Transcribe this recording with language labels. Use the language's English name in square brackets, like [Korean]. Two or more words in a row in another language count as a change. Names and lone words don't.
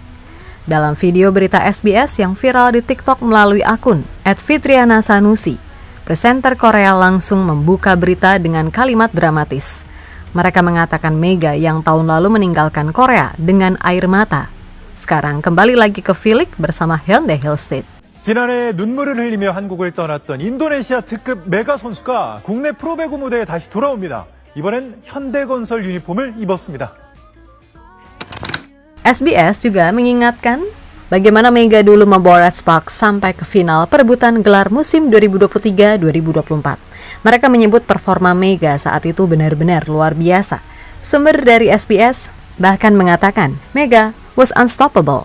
[Indonesian] Dalam video berita SBS yang viral di TikTok melalui akun @fitriana_sanusi, presenter Korea langsung membuka berita dengan kalimat dramatis. Mereka mengatakan Mega yang tahun lalu meninggalkan Korea dengan air mata, sekarang kembali lagi ke V-League bersama Hyundai Hillstead. [Korean] 지난해 눈물을 흘리며 한국을 떠났던 인도네시아 특급 메가 선수가 국내 프로배구 무대에 다시 돌아옵니다. 이번엔 현대건설 유니폼을 입었습니다. [Indonesian] SBS juga mengingatkan bagaimana Mega dulu membawa Red Sparks sampai ke final perebutan gelar musim 2023-2024. Mereka menyebut performa Mega saat itu benar-benar luar biasa. Sumber dari SBS bahkan mengatakan Mega [English] was unstoppable.